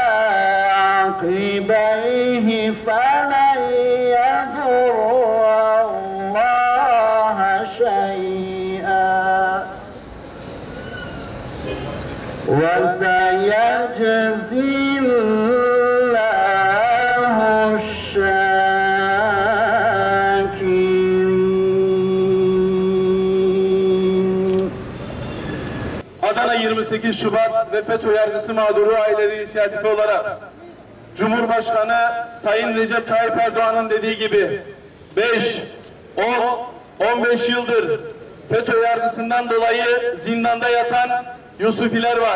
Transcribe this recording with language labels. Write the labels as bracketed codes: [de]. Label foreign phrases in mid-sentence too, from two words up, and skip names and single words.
[ar] عقبيه فلن يضر الله شيئا وسيجزي الله الشاكرين. [tr] Adana 28 Şubat ve FETÖ yargısı mağduru aileleri inisiyatifi olarak Cumhurbaşkanı Sayın Recep Tayyip Erdoğan'ın dediği gibi 5, 10, 15 yıldır FETÖ yargısından dolayı zindanda yatan Yusufiler var.